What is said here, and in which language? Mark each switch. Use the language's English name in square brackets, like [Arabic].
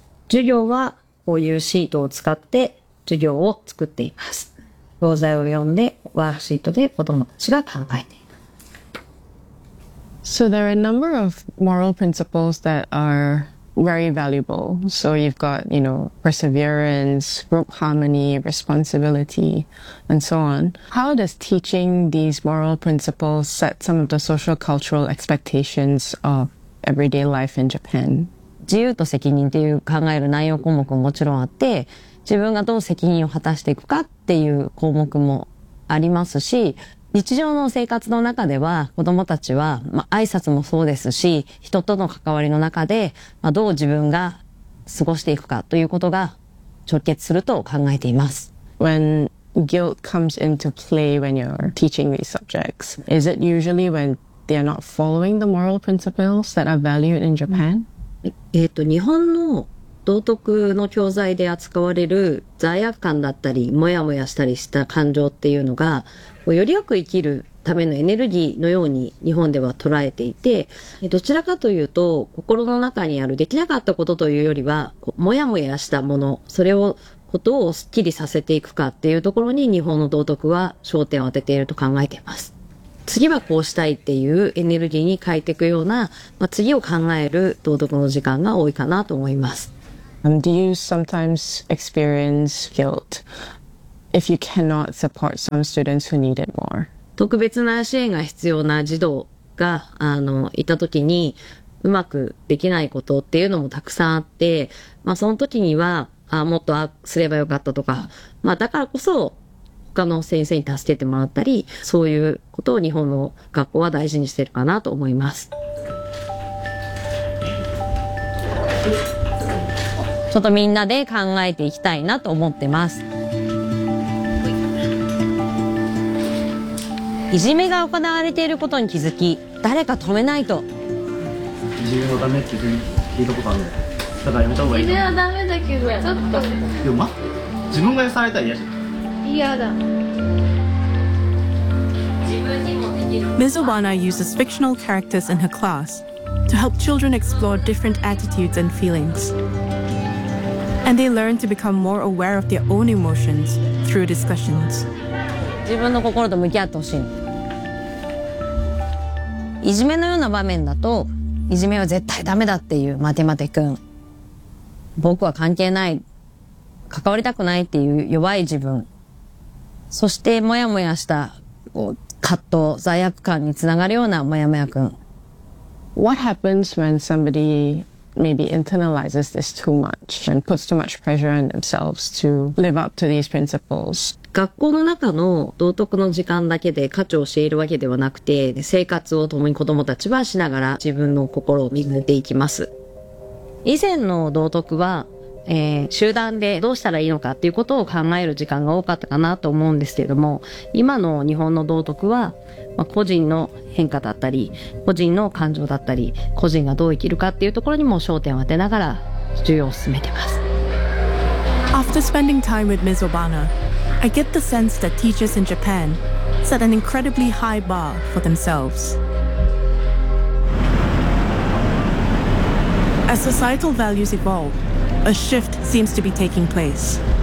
[Japanese] 授業はこういうシートを使って授業を作っています。教材を読んでワークシートで子どもたちが考えています。 [English] So there are a number of moral principles that are very valuable. So you've got, you know, perseverance, group harmony, responsibility, and so on. How does teaching these moral principles set some of the social cultural expectations of everyday life in Japan? [Japanese] 自由と責任っていう考える内容項目ももちろんあって、自分がどう責任を果たしていくかっていう項目もありますし、日常の生活の中では子どもたちは、挨拶もそうですし、人との関わりの中で、どう自分が過ごしていくかということが直結すると考えています。 [English] When guilt comes into play when you're teaching these subjects, is it usually when they are not following the moral principles that are valued in Japan? [Japanese] 日本の道徳の教材で扱われる罪悪感だったり、もやもやしたりした感情っていうのが、よりよく生きるためのエネルギーのように日本では捉えていて、どちらかというと心の中にあるできなかったことというよりはもやもやしたもの、それをことをスッキリさせていくかっていうところに日本の道徳は焦点を当てていると考えています。次はこうしたいっていうエネルギーに変えていくような、まあ、次を考える道徳の時間が多いかなと思います。 [English] Do you sometimes experience guilt if you cannot support some students who need it more? [Japanese] 特別な支援が必要な児童がいた時にうまくできないことっていうのもたくさんあって、まあ、その時にはもっとすればよかったとか、まあ、だからこそ他の先生に助けてもらったり、そういうことを日本の学校は大事にしているかなと思います。ちょっとみんなで考えていきたいなと思ってます。いじめが行われていることに気づき、誰か止めないと。いじめのダメって聞いたことあるんだよ。だからやめた方がいい。いじめはダメだけど、ちょっと。でも、自分がやされたら嫌じゃん。嫌だ。 [English] Ms. Obana uses fictional characters in her class to help children explore different attitudes and feelings. And they learn to become more aware of their own emotions through discussions. [Japanese] 自分の心と向き合ってほしい。いじめのような場面だと、いじめは絶対ダメだっていう、マテマテ君。僕は関係ない。関わりたくないっていう弱い自分。そして、もやもやした、葛藤、罪悪感につながるようなもやもや君。 [English] What happens when somebody maybe internalizes this too much and puts too much pressure on themselves to live up to these principles? [Japanese] 学校の中の道徳の時間だけで価値を教えるわけではなくて、生活を共に子供たちはしながら自分の心を磨いていきます。以前の道徳は、集団でどうしたらいいのかっていうことを考える時間が多かったかなと思うんですけれども、今の日本の道徳は、まあ、個人の変化だったり個人の感情だったり個人がどう生きるかっていうところにも焦点を当てながら授業を進めてます。 [English] After spending time with Ms. Obana, I get the sense that teachers in Japan set an incredibly high bar for themselves. As societal values evolveA shift seems to be taking place.